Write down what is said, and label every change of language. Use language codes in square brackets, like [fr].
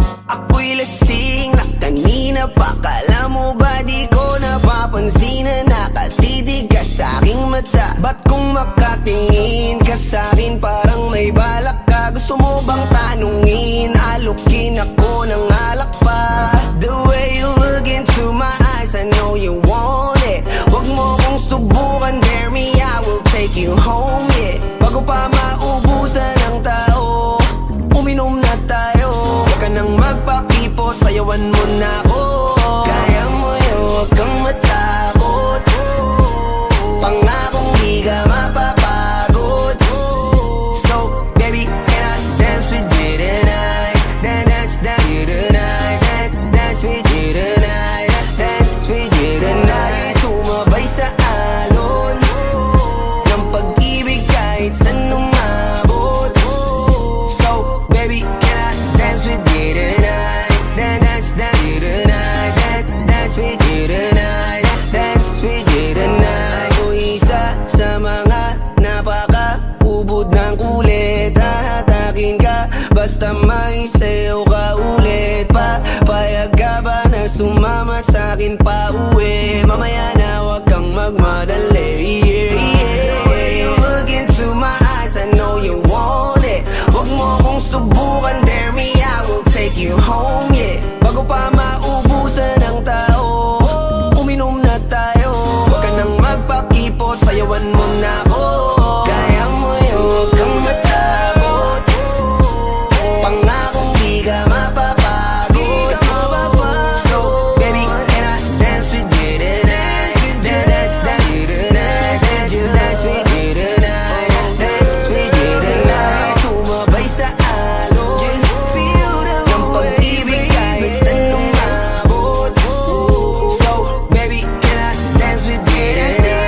[tl] Ako'y lasing na kanina pa. Kala mo ba di ko napapansin na nakatitig ka sa'king mata? Ba't kung makatingin ka sa'kin parang may balak ka? Gusto mo bang tanungin? Alukin ako ng alak pa. [en] The way you look into my eyes, I know you want it. take you home, yeah. [tl] Bago pa maubusan ng tao, uminom na tayo. Huwag ka nang magpakipot, sayawan mo na ako. Kaya mo yun, huwag kang matakot. Pangakong di ka mapapagod. [en] So, baby, can I dance with you tonight? Dance with you tonight. Dance with you tonight. Dance with you tonight. [tl] Sumabay sa alon ng pag-ibig kahit saan umabot. [en] So, baby, can I dance with you tonight? Dance with you tonight. Dance with you tonight. Dance with you tonight. [tl] O isa sa mga napaka-ubod ng kulit, hahatakin ka basta may sayo ka ulit. Papayag ka ba na sumama sa'kin pa uwi? Mamaya na wag kang magmadali. [en] The way you look into my eyes, I know you want it. [tl] Wag mo kong subukan, [en] dare me, I will take you home, yeah. [tl] Bago pa maubusan ng tao, uminom na tayo. Wag ka nang magpakipot, sayawan mo na ako. Kaya mo yun, wag kang matakot. Pangakong di ka mapapagod. [en] So, baby, can I dance with you tonight? Dance with you tonight. Dance with you tonight. Dance with you tonight. [tl] Sumabay sa alon ng pag-ibig kahit saan umabot. [en] So, baby, can I dance with you tonight?